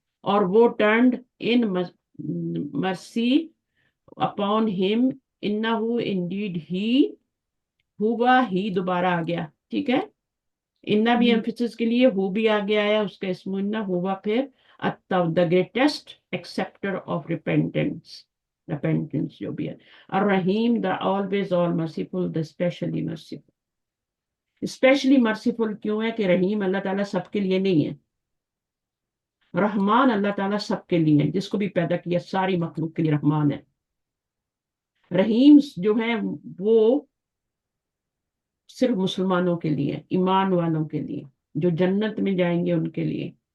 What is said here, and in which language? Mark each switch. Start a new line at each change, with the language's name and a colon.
English: اور وہ turned in mercy upon him.
Urdu: انہو انڈیڈ ہی. ہوا ہی دوبارہ آ گیا. ٹھیک ہے. انہ بھی ایمفیسس کے لیے، ہو بھی آ گیا ہے اس کا اسم انہ. ہوا پھر
English: the greatest acceptor of repentance
Urdu: جو بھی ہے.
English: الرحیم the always all merciful the specially merciful. Specially merciful
Urdu: کیوں ہے کہ رحیم اللہ تعالیٰ سب کے لیے نہیں ہے. رحمان اللہ تعالیٰ سب کے لیے ہے، جس کو بھی پیدا کیا ساری مخلوق کے لیے رحمان ہے. رحیم جو ہے وہ صرف مسلمانوں کے لیے، ایمان والوں کے لیے، جو جنت میں جائیں گے ان کے لیے.